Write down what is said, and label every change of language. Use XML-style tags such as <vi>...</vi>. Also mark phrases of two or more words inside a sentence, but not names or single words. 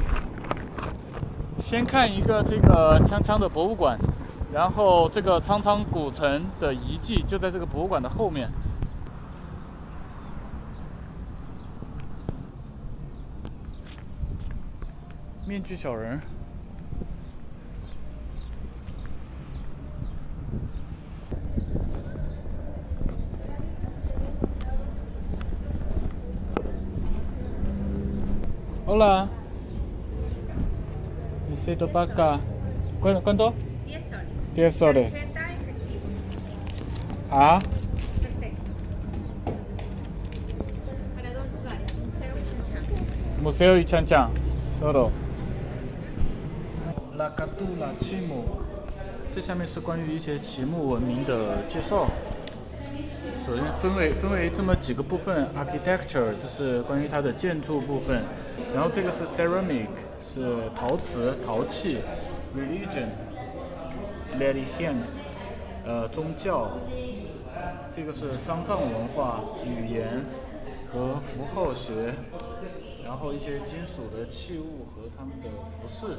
<zh>先看一个这个锵锵的博物馆，然后这个苍苍古城的遗迹就在这个博物馆的后面。面具小人。Hola.</zh> <es>Necesito para acá. ¿Cuánto? 10 soles. Ah. Perfecto. Para dos lugares, museo y chanchán. Museo y chanchán. Todo.</es> <zh>La Catula 奇木，这下面是关于一些奇木文明的介绍。首先分为这么几个部分 ，architecture 这是关于它的建筑部分，然后这个是 ceramic 是陶瓷陶器 ，religion 宗教，这个是丧葬文化语言和符号学，然后一些金属的器物和它们的服饰。</zh>